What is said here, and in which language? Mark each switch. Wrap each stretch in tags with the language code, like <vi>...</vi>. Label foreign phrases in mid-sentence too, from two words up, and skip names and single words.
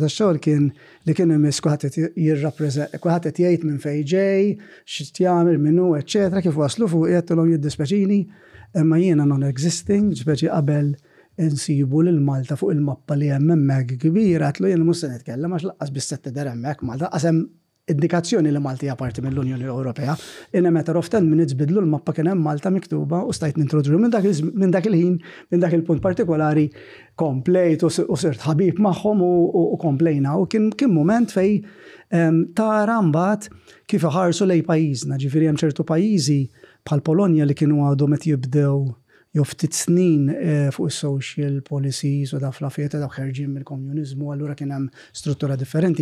<mt>tax-xogħol kien li kien imiss kulħadd qed jgħid minn fejn ġej, x'qed jagħmel minnu, eċċetera, kif waslu fuq qedtilhom jiddispeċini, imma jiena non-existing, speċi qabel insibu lil Malta fuq il-mappa li hemm hemmhekk kbira, għatlu jien mhux se nitkellem għax laqqas biss se tidher hemmhekk Malta, qasem indikazzjoni li Malti hija parti mill-Unjoni Ewropea.</mt> <en>In a matter of 10 minutes</en> <mt>bidlu l-mappa kien hemm Malta miktuba u stajt nintroduċu minn dak il-ħin, minn dak il-punt partikolari komplejt u sirt ħabib magħhom u komplejna u kien mument fej tara mbagħad kif iħarsu lejn pajjiżna, ġifieri hemm ċertu pajjiżi bħal Polonja li kienu għadhom qed jibdew jew ftit snin fuq is-</mt> <en>social policies</en> <mt>u fl-affarijiet ta' ħerġin mill-komuniżmu, allura kien hemm struttura differenti.</mt>